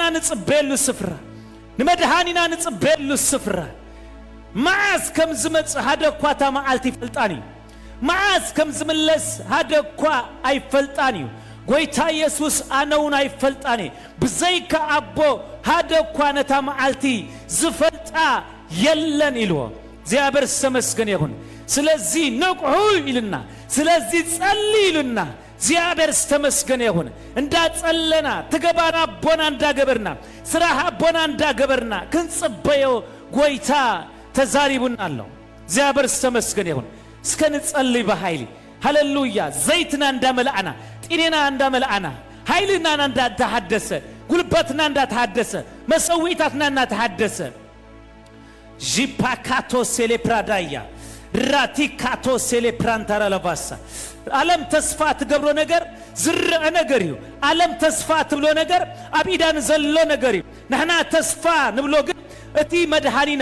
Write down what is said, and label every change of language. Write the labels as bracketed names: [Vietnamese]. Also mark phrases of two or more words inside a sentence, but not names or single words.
[Tigrinya] ንጽበሉ ስፍራ ንመድሃኒና ንጽበሉ ስፍራ ማስ ከም ዝመጽ ሃደኳታ ማዓልቲ ፈልጣኒ ማስ ከም ዝምለስ ሃደኳ አይፈልጣኒ ጎይታ ኢየሱስ አነውን አይፈልጣኒ በዘይካ አቦ ሃደኳ ነታ ማዓልቲ ዝፈልጣ የለን ይልዎ [Amharic] እግዚአብሔር ተመስገነ ይሁን [Tigrinya] ስለዚህ ንቁ ይልና ስለዚህ ጸልይ ይልና [Amharic] እግዚአብሔር ተመስገነ ይሁን [Tigrinya] እንዳጸለና ተገባና ቦና እንዳገበርና ስራህ ቦና እንዳገበርና ክንጽበዮ ጎይታ ተዛሪቡናለው [Amharic] እግዚአብሔር ተመስገነ ይሁን [Tigrinya] እስከንጸልይ በኃይል ሃሌሉያ ዘይትና እንዳመላአና ጤና እንዳመላአና ኃይልና እንዳተሐደሰ ጉልበትና እንዳተሐደሰ መሰዊታትና እንዳተሐደሰ ጂፓካቶ ሴሌፕራዳያ ራቲካቶ ሴሌፕራንታራ ለባሳ ዓለም ተስፋ ትገብሮ ነገር ዝርአ ነገር እዩ ዓለም ተስፋ ትብሎ ነገር አብኢዳን ዘሎ ነገር እዩ ነህና ተስፋ ንብሎ ግን እቲ መድሃኒና